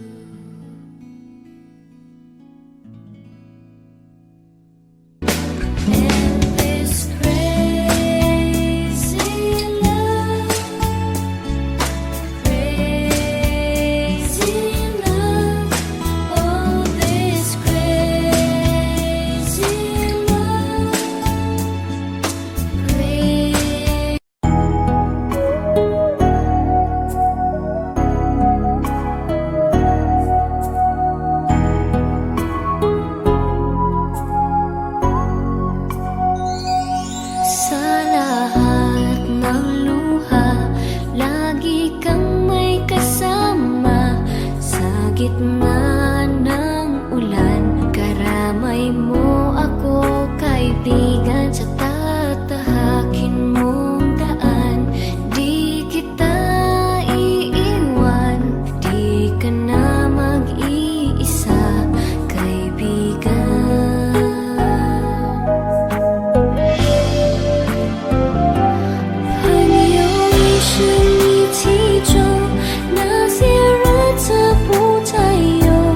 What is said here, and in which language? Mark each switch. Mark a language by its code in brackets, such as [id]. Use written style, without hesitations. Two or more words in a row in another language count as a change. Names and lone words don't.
[en] And this crazy love, crazy love. Oh, this crazy love, crazy. [tl] Sa lahat ng luha, lagi kang may kasama. Sa gitna ng ulan, karamay mo ako, kaibigan. Sa tatahakin mong daan, di kita iiwan. Di ka na mag-iisa, kaibigan. [zh] 朋友已是你其中，那些日子不再有。